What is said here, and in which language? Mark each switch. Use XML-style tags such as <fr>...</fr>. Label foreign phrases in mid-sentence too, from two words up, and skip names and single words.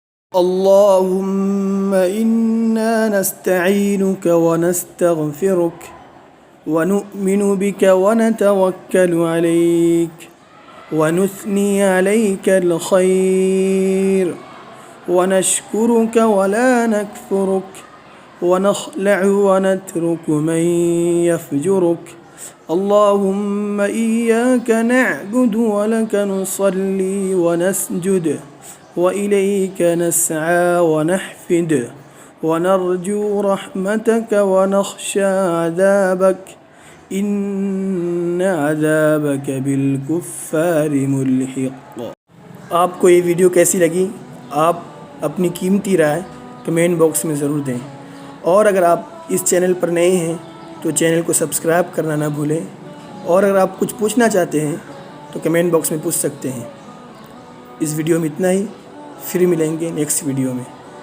<ar>اللهم إنا نستعينك ونستغفرك ونؤمن بك ونتوكل عليك و نثني عليك الخير ونشكرك ولا نكفرك و نخلع ونترك من يفجرك اللهم إياك نعبد ولك نصلي ونسجد وإليك نسعى ونحفد ونرجو رحمتك ونخشى عذابك إن عذابك بالكفار ملحق.</ar> <hi>आपको ये वीडियो कैसी लगी? आप अपनी कीमती राय</hi> <en>comment box</en> <hi>में ज़रूर दें, और अगर आप इस चैनल पर नए हैं तो चैनल को सब्सक्राइब करना ना भूलें, और अगर आप कुछ पूछना चाहते हैं तो</hi> <en>comment box</en> <hi>में पूछ सकते हैं। इस वीडियो में इतना ही, फिर मिलेंगे</hi> <en>next video</en> <hi>में।</hi>